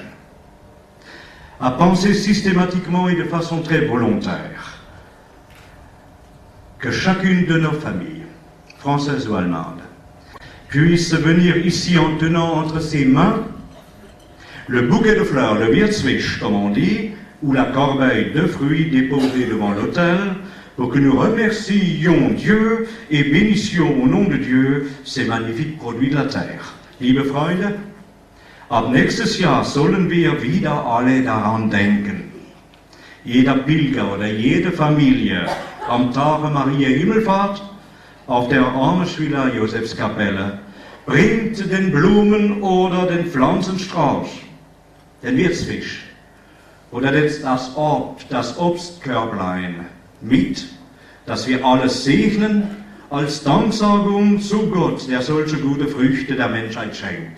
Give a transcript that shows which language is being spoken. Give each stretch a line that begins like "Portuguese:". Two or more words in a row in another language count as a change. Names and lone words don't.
French: À penser systématiquement et de façon très volontaire que chacune de nos familles, françaises ou allemandes, puisse venir ici en tenant entre ses mains le bouquet de fleurs, le Wirtswisch, comme on dit, ou la corbeille de fruits déposée devant l'autel, pour que nous remercions Dieu et bénissions au nom de Dieu ces magnifiques produits de la terre.
German: Liebe Freunde, ab nächstes Jahr sollen wir wieder alle daran denken. Jeder Pilger oder jede Familie am Tage Mariä Himmelfahrt auf der Armeschwiller Josefskapelle bringt den Blumen- oder den Pflanzenstrauß, den Wirtsfisch oder das Obstkörblein mit, dass wir alles segnen als Danksagung zu Gott, der solche gute Früchte der Menschheit schenkt.